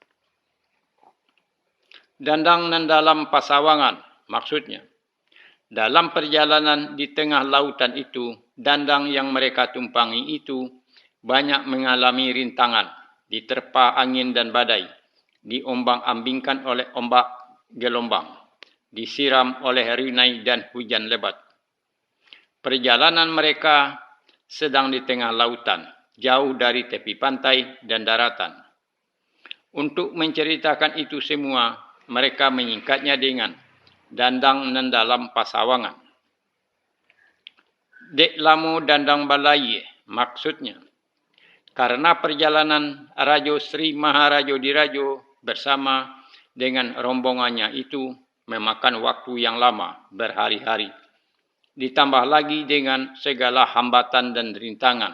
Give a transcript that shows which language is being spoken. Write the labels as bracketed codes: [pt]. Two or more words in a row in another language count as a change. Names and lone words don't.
[min] Dandang nan dalam pasawangan, [id] maksudnya dalam perjalanan di tengah lautan itu, dandang yang mereka tumpangi itu banyak mengalami rintangan, diterpa angin dan badai, diombang-ambingkan oleh ombak gelombang, disiram oleh rinai dan hujan lebat. Perjalanan mereka sedang di tengah lautan, jauh dari tepi pantai dan daratan. Untuk menceritakan itu semua, mereka menyingkatnya dengan [min] dandang nan dalam pasawangan. Dek lamu dandang balai, [id] maksudnya karena perjalanan Rajo Sri Maharajo Dirajo bersama dengan rombongannya itu memakan waktu yang lama, berhari-hari. Ditambah lagi dengan segala hambatan dan rintangan.